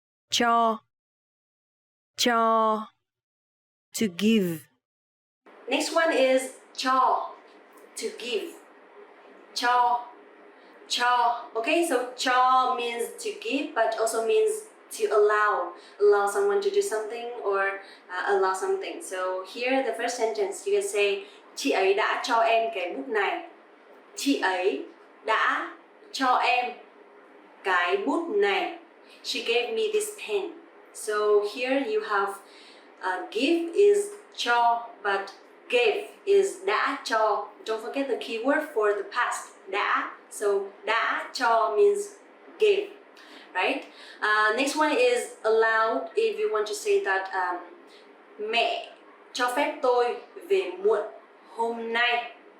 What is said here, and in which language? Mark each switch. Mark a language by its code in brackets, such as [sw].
[vi] Cho. Cho. [en] To give. Next one is cho, to give. Cho, cho. Okay, so cho means to give, but also means to allow someone to do something or allow something. So here the first sentence you can say [vi] chị ấy đã cho em cái bút này. Chị ấy đã cho em cái bút này. [en] She gave me this pen. So here you have give is cho, but gave is đã cho. Don't forget the keyword for the past, đã. So đã cho means gave, right? Next one is allowed. If you want to say that [vi] mẹ cho phép tôi về muộn hôm nay.